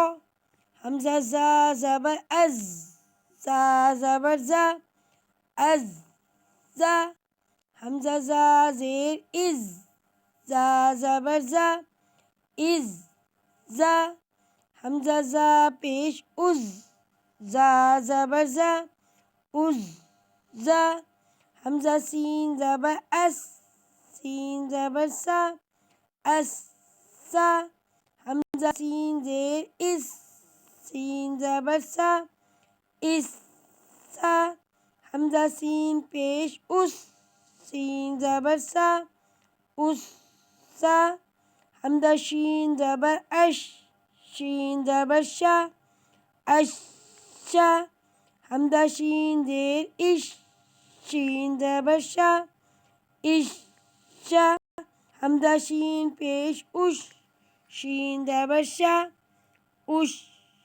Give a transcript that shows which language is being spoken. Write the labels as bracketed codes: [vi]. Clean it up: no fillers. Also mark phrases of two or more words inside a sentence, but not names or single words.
[ur] حمزہ زا زبر از، زا زبر زا، از زا۔ حمزہ زا زیر از، زا زبر زا، از زا۔ حمزہ زا پیش از، زا زبر زا، از زا۔ حمزہ سین زبر اس، سین زبر سا، اس سا۔ حمزہ سین زیر اس، سین زبر سا، اس سا۔ حمزہ سین پیش اس، سین زبر سا، اس سا۔ حمزہ شین زبر اش، شین زبر شا، اش شا۔ حمزہ شین زیر اش، شین زبر شا، اش شا۔ حمزہ شین پیش اش، شین زبر شا، اش شا۔